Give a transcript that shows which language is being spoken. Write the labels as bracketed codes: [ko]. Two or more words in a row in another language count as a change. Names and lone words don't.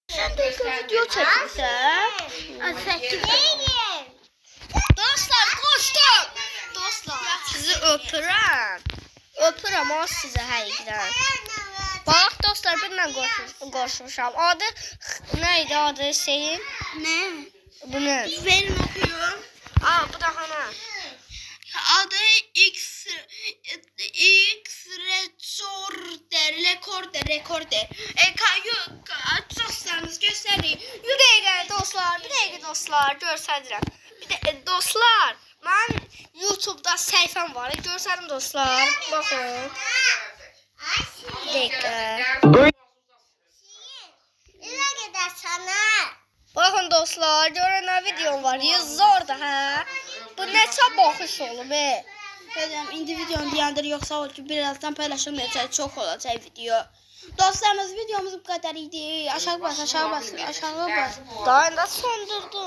[az] Sen de video çəkirsən? Dostlar, qoşdum. Dostlar, sizi öpürəm. Öpürəm o sizə həqiqdən. Bax dostlar, bununla qoşmuşam. [tr] Adı neydi adı Hüseyin? Ne? Bu ne? Verin okuyorum. [az] Aa, bu da hana. Adı X rekorder. Dostlarınız göstərin. Bir dəqiqə dostlar, göstərirəm. Bir də dostlar, mən YouTube'da səhifəm var. Göstərim dostlar. Baxın. Bir dəqiqə. Baxın dostlar, görün nə videom var. Yazdı hə. Bu neçə baxış olub? Dedim, indi videonu dayandır, [tr] yoksa o ki birazdan paylaşılmayacak, çok olacak video. Dostlarımız videomuz bu kadar idi. [az] Aşağı bas. [tr] Daha da sondurdum.